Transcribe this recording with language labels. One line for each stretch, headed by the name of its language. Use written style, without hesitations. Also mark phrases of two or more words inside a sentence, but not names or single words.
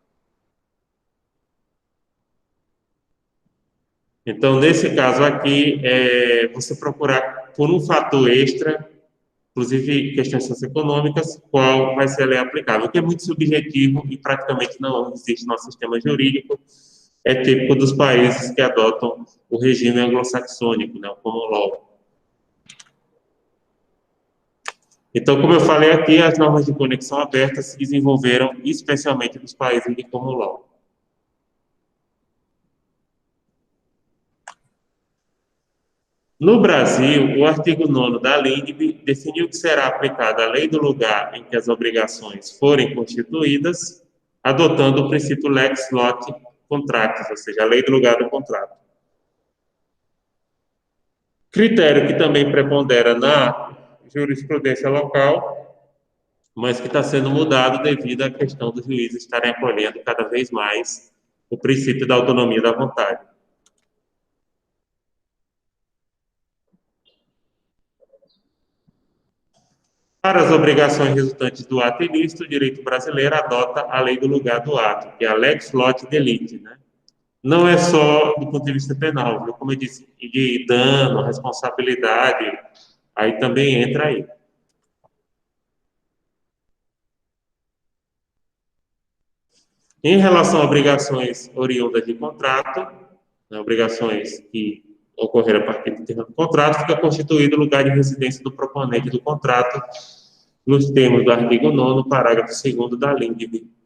Portuguese: Então, nesse caso aqui, você procurar por um fator extra, inclusive questões socioeconômicas, qual vai ser a lei aplicável, que é muito subjetivo e praticamente não existe no sistema jurídico, é típico dos países que adotam o regime anglo-saxônico, né, o
English: common law.
Portuguese: Então, como eu falei aqui, as normas de conexão aberta se desenvolveram especialmente nos países de
English: common law.
Portuguese: No Brasil, o artigo 9º da LINDB definiu que será aplicada a lei do lugar em que as obrigações forem constituídas, adotando o princípio
Latin: lex loci contractus,
Portuguese: ou seja, a lei do lugar do contrato. Critério que também prepondera na jurisprudência local, mas que está sendo mudado devido à questão dos juízes estarem acolhendo cada vez mais o princípio da autonomia da vontade. Para as obrigações resultantes do ato ilícito, o direito brasileiro adota a lei do lugar do ato, que é a
Latin: lex loci delicti,
Portuguese: né? Não é só do ponto de vista penal, viu? Como eu disse, de dano, responsabilidade, aí também entra aí. Em relação a obrigações oriundas de contrato, né, obrigações que ocorreram a partir do termo do contrato, fica constituído o lugar de residência do proponente do contrato, nos termos do artigo 9º, parágrafo 2º da LINDB.